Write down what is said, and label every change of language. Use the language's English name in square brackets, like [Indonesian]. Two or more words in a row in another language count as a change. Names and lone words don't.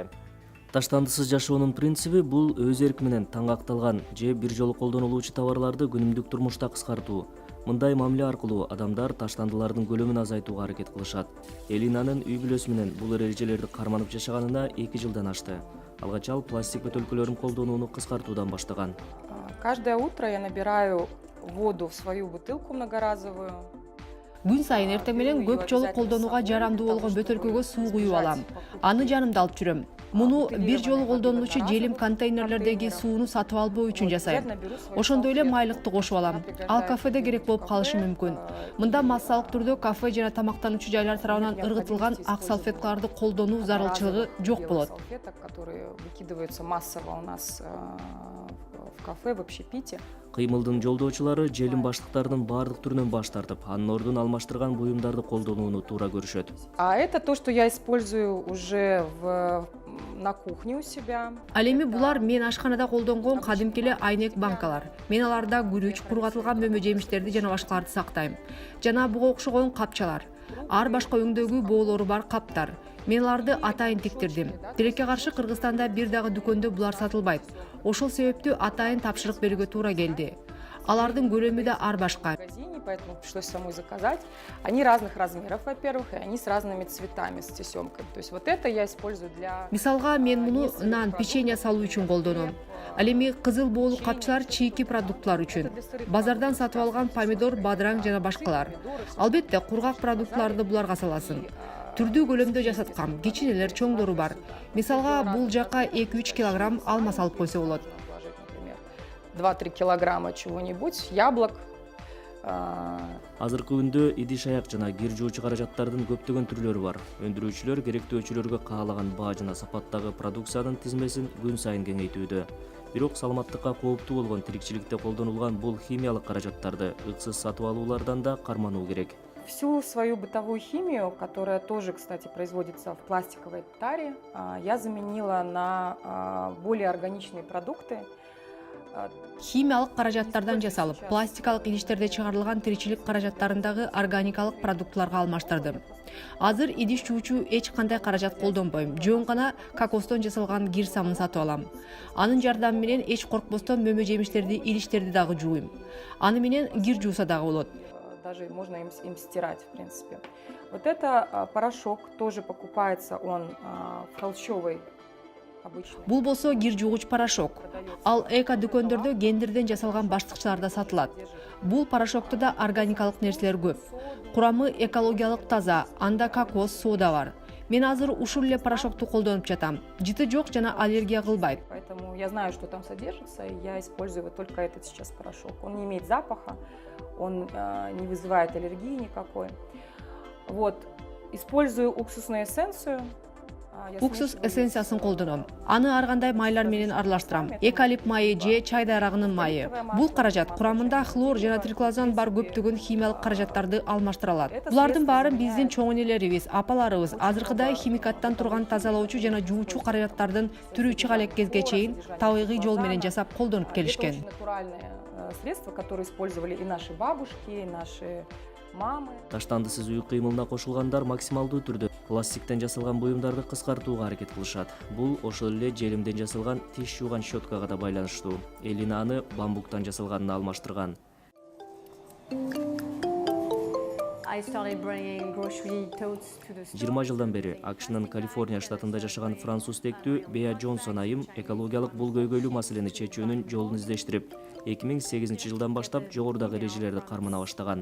[Kyrgyz] Таштандысыз жашоонун принциби бул өз эрки менен таңакталган же бир жолу колдонулуучу товарларды күнүмдүк турмушта кыскартуу. Мындай мамиле аркылуу адамдар таштандылардын көлөмүн азайтууга аракет кылышат. Элинанын үй бүлөсү менен бул эрежелерди карманып жашаганына 2 жылдан ашты. Алгач ал пластик бөтөлкөлөрүн колдонууну кыскартуудан баштаган. [Russian] Каждое утро я набираю воду в свою бутылку многоразовую. [Kyrgyz] Күн сайын эртең менен көп жолу колдонууга жарамдуу болгон бөтөлкөгө суу куюп алам. Аны жанымда алып жүрөм. Муну бир жолу колдонулуучу желим контейнерлердеги сууну сатып албоо үчүн жасайм. Ошондой эле майлыкты кошуп алам. Ал кафеде керек болуп калышы мүмкүн. Мында массалык түрдө кафе жана тамактануучу жайлар тарабынан ыргытылган ак салфеткаларды колдонуу зарылчылыгы жок болот. [Russian] Которые выкидываются массово у нас в кафе, в общепите. [Kyrgyz] Кыймылдын жолдоочулары желим баштыктарынын баардык түрүнөн баш тартып, анын ордун алмаштырган буюмдарды колдонууну туура көрүшөт. [Russian] А это то, что я использую уже на кухне у себя. [Kyrgyz] Ал эми булар мен ашканада колдонгон кадимки эле айнек банкалар. Мен аларда күрүч, кургатылган мөмө жемиштерди жана башкаларды сактайм. Жана буга окшогон капчалар. Ар башка өңдөгү боолору бар каптар. Мен аларды атайын тиктирдим. Тилекке каршы Кыргызстанда бир дагы дүкөндө булар сатылбайт. Ошол себептүү атайын тапшырык берүүгө туура келди. Алардын көлөмү да ар башка. [Russian] Поэтому пришлось самой заказать. Они разных размеров, во-первых, и они с разными цветами, с тесемкой. То есть вот это я использую для... [Kyrgyz] Мисалга мен муну нан, печенье салуу үчүн колдоном. Ал эми кызыл боолуу капчалар чийки продуктлар үчүн. Базардан сатып алган помидор, бадыраң жана башкалар. Албетте, кургак продуктларды буларга саласың. Түрдүү көлөмдө жасаткам, кичинелер, чоңдору бар. Мисалга бул жака 2-3 килограмм алма салып койсо болот. [Russian] 2-3 килограмма чего-нибудь, яблок. [Kyrgyz] Азыркы күндө идиш-аяк жана кир жуучу каражаттардын көптөгөн түрлөрү бар. Өндүрүүчүлөр керектөөчүлөргө каалаган баа жана сапаттагы продукциянын тизмесин күн сайын кеңейтүүдө. Бирок саламаттыкка кооптуу болгон тирикчиликте колдонулган бул химиялык каражаттарды ыксыз сатып алуулардан да кармануу керек. [Russian] Всю свою бытовую химию, которая тоже, кстати, производится в пластиковой таре, я заменила на более органичные продукты. [Kyrgyz] Химиялык каражаттардан жасалып, пластикалык идиштерде чыгарылган тиричилик каражаттарындагы органикалык продуктларга алмаштырдым. Азыр идиш жуучу эч кандай каражат колдонбойм. Жөн гана кокостон жасалган кир самын сатып алам. Анын жардамы менен эч коркпостон мөмө жемиштерди, идиштерди дагы жууйм. Аны менен кир жууса дагы болот. [Russian] Даже можно им стирать, в принципе. Вот это порошок тоже покупается, он холщовый. [Kyrgyz] Бул болсо кир жуугуч порошок. Ал эко дүкөндөрдө гендерден жасалган баштыкчаларда сатылат. Бул порошокто да органикалык нерселер көп. Курамы экологиялык таза, анда кокос, сода бар. Мен азыр ушул эле порошокту колдонуп жатам. Жыты жок жана аллергия кылбайт. [Russian] Поэтому я знаю, что там содержится, и я использую вот только этот сейчас порошок. Он не имеет запаха, он не вызывает аллергии никакой. Вот, использую уксусную эссенцию. [Kyrgyz] Уксус эссенциясын колдоном. Аны ар кандай майлар менен аралаштырам. Экалип майы же чай дарагынын майы. Бул каражат курамында хлор жана триклозан бар көптөгөн химиялык каражаттарды алмаштыра алат. Булардын баарын биздин чоң энелерибиз, апаларыбыз азыркыдай химикаттан турган тазалоочу жана жуучу каражаттардын түрүүчү калеккезге чейин табигый жол менен жасап колдонуп келишкен. [Russian] Натуральные средства, которые использовали и наши бабушки, и наши мамы. [Kyrgyz] Таштандысыз үй кыймылына кошулгандар максималдуу түрдө пластиктен жасалган буюмдарды кыскартууга аракет кылышат. Бул ошол эле желимден жасалган тиш жууган щеткага да байланыштуу. Элина аны бамбуктан жасалганына алмаштырган. 20 жылдан бери АКШнын Калифорния штатында жашаган француз тектүү Беа Джонсон айым экологиялык бул көйгөйлүү маселени чечүүнүн жолун издештирип, 2008 жылдан баштап жогорудагы эрежелерди кармана баштаган.